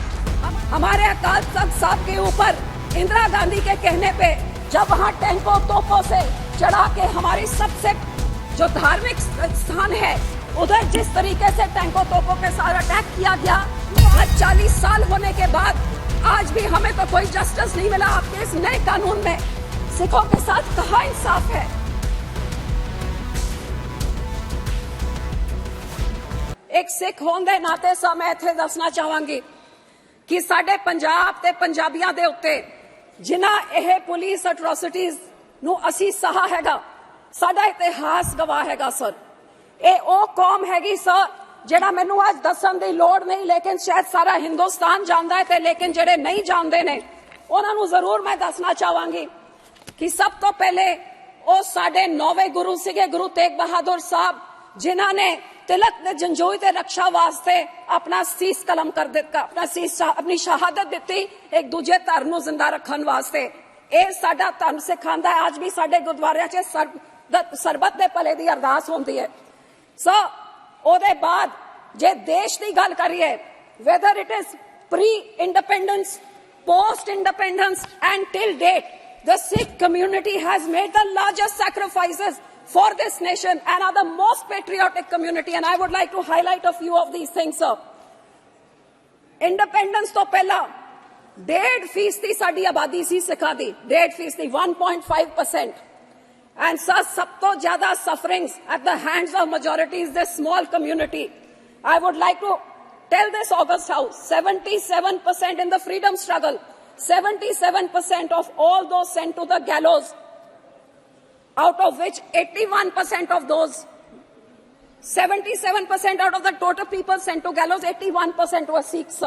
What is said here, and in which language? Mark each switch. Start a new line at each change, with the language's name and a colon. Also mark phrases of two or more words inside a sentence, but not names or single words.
Hindi: हमारे अकाल तख्त साहब के ऊपर इंदिरा गांधी के कहने पे जब वहां टैंकों तोपों से चढ़ा के हमारी सबसे जो धार्मिक स्थान है उधर जिस तरीके से टैंकों तोपों के साथ अटैक किया गया, आज 40 साल होने के बाद आज भी हमें तो कोई जस्टिस नहीं मिला। आपके इस नए कानून में सिखों के साथ कहाँ इंसाफ है?
Punjabi: ਇੱਕ ਸਿੱਖ ਹੋਣ ਦੇ ਨਾਤੇ ਸਾ ਮੈਂ ਇੱਥੇ ਦੱਸਣਾ ਚਾਹਾਂਗੀ ਕਿ ਸਾਡੇ ਪੰਜਾਬ ਤੇ ਪੰਜਾਬੀਆਂ ਦੇ ਉੱਤੇ ਜਿਨ੍ਹਾਂ ਇਹ
English: police atrocities
Punjabi: ਨੂੰ ਅਸੀਂ ਸਹਾ ਹੈਗਾ, ਸਾਡਾ ਇਤਿਹਾਸ ਗਵਾਹ ਹੈਗਾ ਸਰ। ਇਹ ਉਹ ਕੌਮ ਹੈਗੀ ਸਰ ਜਿਹੜਾ ਮੈਨੂੰ ਅੱਜ ਦੱਸਣ ਦੀ ਲੋੜ ਨਹੀਂ, ਲੇਕਿਨ ਸ਼ਾਇਦ ਸਾਰਾ ਹਿੰਦੁਸਤਾਨ ਜਾਣਦਾ ਹੈ ਤੇ ਲੇਕਿਨ ਜਿਹੜੇ ਨਹੀਂ ਜਾਣਦੇ ਨੇ ਉਹਨਾਂ ਨੂੰ ਜ਼ਰੂਰ ਮੈਂ ਦੱਸਣਾ ਚਾਹਾਂਗੀ ਕਿ ਸਭ ਤੋਂ ਪਹਿਲੇ ਉਹ ਸਾਡੇ 9ਵੇਂ ਗੁਰੂ ਸੀਗੇ, ਗੁਰੂ ਤੇਗ ਬਹਾਦਰ ਸਾਹਿਬ, ਜਿਨ੍ਹਾਂ ਨੇ ਤਿਲਕ ਨੇ ਜੰਜੋਈ ਤੇ ਰੱਖਿਆ ਵਾਸਤੇ ਆਪਣਾ ਸੀਸ ਕਲਮ ਕਰ ਦਿੱਤਾ, ਆਪਣੀ ਸ਼ਹਾਦਤ ਦਿੱਤੀ ਇੱਕ ਦੂਜੇ ਧਰਮ ਨੂੰ ਜ਼ਿੰਦਾ ਰੱਖਣ ਵਾਸਤੇ। ਇਹ ਸਾਡਾ ਧਰਮ ਸਿਖਾਂਦਾ ਹੈ। ਅੱਜ ਵੀ ਸਾਡੇ ਗੁਰਦੁਆਰਿਆਂ ਚ ਸਰਬੱਤ ਦੇ ਭਲੇ ਦੀ ਅਰਦਾਸ ਹੁੰਦੀ ਹੈ। ਸੋ ਓਦੇ ਬਾਅਦ ਜੇ ਦੇਸ਼ ਕੀ ਗੱਲ ਕਰੀਏ,
English: Whether it is pre independence, post independence and till date, the Sikh community has made the largest sacrifices for this nation and are the most patriotic community, and I would like to highlight a few of these things sir।
Punjabi: Independence ਤੋਂ ਪਹਿਲਾ 1.5% ਸਾਡੀ ਆਬਾਦੀ ਸੀ ਸਿੱਖਾਂ ਦੀ, 1.5%, 1.5%,
English: and sir
Punjabi: ਸਭ ਤੋਂ ਜ਼ਿਆਦਾ
English: sufferings at the hands of majorities this small community। I would like to tell this August House, 77% in the freedom struggle, 77% of all those sent to the gallows, out of which 81% of those, 77% out of the total people sent to gallows, 81% were Sikhs sir।